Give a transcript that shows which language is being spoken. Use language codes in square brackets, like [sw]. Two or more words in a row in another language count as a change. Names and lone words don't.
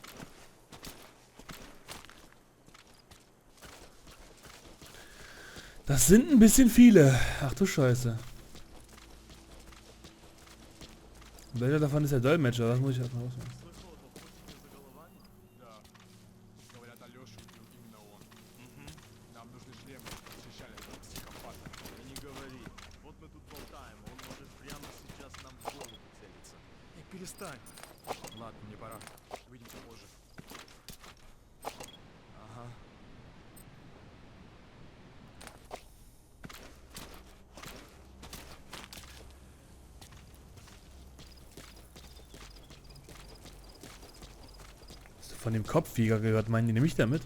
[de] Das sind ein bisschen viele. Ach du Scheiße. Welcher davon ist der Dolmetscher? Das muss ich erstmal ausmachen. [ru] Перестань. Ладно, мне пора. Увидимся позже. Ага. [de] Hast du von dem Kopfjäger gehört? Meinen die nämlich damit?